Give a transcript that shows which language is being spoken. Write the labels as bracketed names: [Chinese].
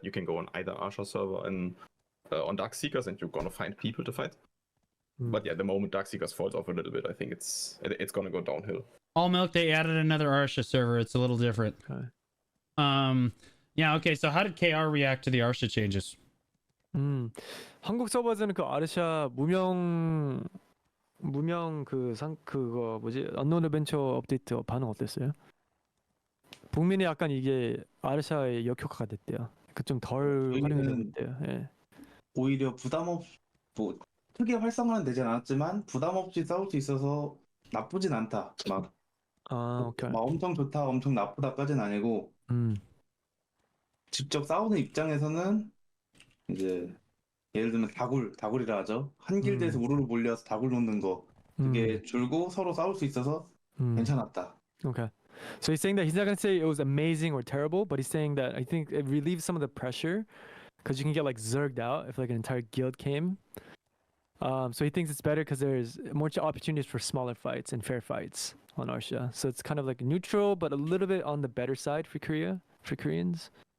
[English] You can go on either Arsha server and on Darkseekers and you're gonna find people to fight. But yeah, the moment Darkseekers falls off a little bit, I think it's gonna go downhill. All Milk, they added another Arsha server. It's a little different. Okay. Yeah, okay. So how did KR react to the Arsha changes? [Korean] 한국 서버에서는 그 아르샤 무명 그거 뭐지 언노운 어벤처 업데이트 반응 어땠어요? 북민이 약간 이게 아르샤의 역효과가 됐대요. 그 좀 덜 활용했대요. 예. 오히려 뭐 크게 활성화는 되진 않았지만 부담 없이 싸울 수 있어서 나쁘진 않다. 막 [English] 오케이. [Korean] 막 엄청 좋다, 엄청 나쁘다까지는 아니고 직접 싸우는 입장에서는 이제 예를 들면 다굴이라 하죠. 한 길드에서 우르르 몰려서 다굴 놓는 거 그게 줄고 서로 싸울 수 있어서 괜찮았다. [English] Okay. So he's saying that he's not gonna say it was amazing or terrible, but he's saying that I think it relieves some of the pressure because you can get like zerged out if like an entire guild came. So he thinks it's better because there's more opportunities for smaller fights and fair fights on Arsha. So it's kind of like neutral, but a little bit on the better side for Koreans.